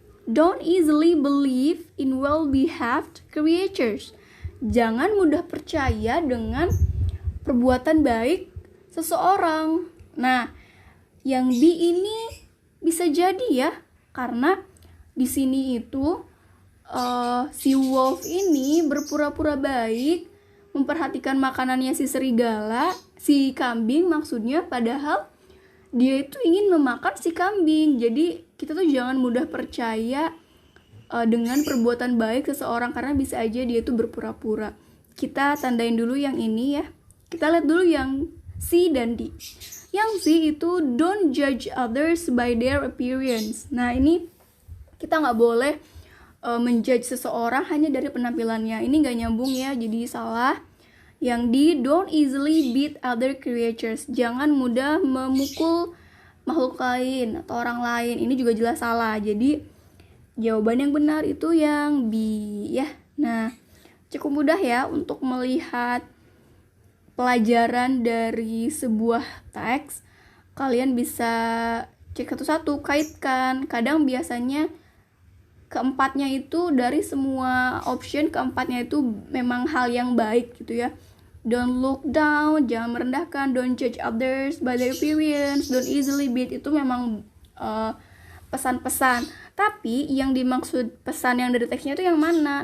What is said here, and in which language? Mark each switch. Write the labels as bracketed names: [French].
[English] Don't easily believe in well-behaved creatures. [Indonesian] Jangan mudah percaya dengan perbuatan baik seseorang. Nah, yang B ini bisa jadi ya, karena di sini itu si wolf ini berpura-pura baik, memperhatikan makanannya si serigala, si kambing maksudnya, padahal dia itu ingin memakan si kambing. Jadi kita tuh jangan mudah percaya dengan perbuatan baik seseorang, karena bisa aja dia itu berpura-pura. Kita tandain dulu yang ini ya. Kita lihat dulu yang C dan D. Yang C itu [English] don't judge others by their appearance. [Indonesian] Nah ini kita nggak boleh menjudge seseorang hanya dari penampilannya. Ini nggak nyambung ya, jadi salah. Yang D, [English] don't easily beat other creatures. [Indonesian] Jangan mudah memukul makhluk lain atau orang lain. Ini juga jelas salah. Jadi jawaban yang benar itu yang B ya. Nah, cukup mudah ya untuk melihat pelajaran dari sebuah teks. Kalian bisa cek satu-satu, kaitkan. Kadang biasanya keempatnya itu dari semua option, keempatnya itu memang hal yang baik gitu ya. [English] Don't look down, [Indonesian] jangan merendahkan. [English] Don't judge others by their appearance. Don't easily beat, [Indonesian] itu memang pesan-pesan. Tapi yang dimaksud pesan yang dari teksnya itu yang mana?